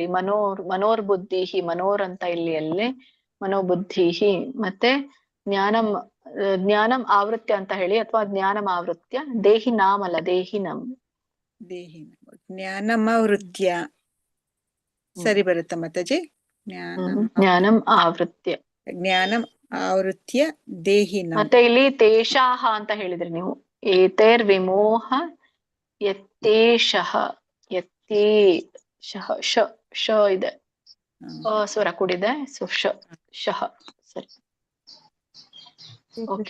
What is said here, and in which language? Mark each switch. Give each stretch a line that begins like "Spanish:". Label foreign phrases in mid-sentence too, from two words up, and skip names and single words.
Kannada: ಮನೋರ್ಬುದ್ಧಿ, ಮನೋರ್ ಅಂತ ಇಲ್ಲಿ ಅಲ್ಲೇ ಮನೋಬುದ್ಧಿ, ಮತ್ತೆ
Sanskrit: ಜ್ಞಾನಂ ಆವೃತ್ಯ
Kannada: ಅಂತ ಹೇಳಿ, ಅಥವಾ
Sanskrit: ಜ್ಞಾನಂ ಆವೃತ್ಯ. ದೇಹಿ ನಾಮ್
Kannada: ಅಲ್ಲ, ದೇಹಿನಂ. ಜ್ಞಾನಮಾವೃತ್ಯ ಸರಿ ಬರುತ್ತ ಮಾತಾಜಿ?
Sanskrit: ಜ್ಞಾನಂ ಆವೃತ್ಯ, ಜ್ಞಾನಂ ಆವೃತ್ಯ ದೇಹಿನಂ.
Kannada: ಮತ್ತೆ ಇಲ್ಲಿ ತೇಷಾಹ ಅಂತ ಹೇಳಿದ್ರಿ ನೀವು.
Sanskrit: ಏತೈರ್ ವಿಮೋಹ ಯತ್ತೇಷಃ, ಯತ್ತೇಷಃ,
Kannada: ಶ ಇದೆ, ಸ್ವರ ಕೂಡಿದೆ. ಸೊ ಶಃ. ಸರಿ, ಓಕೆ.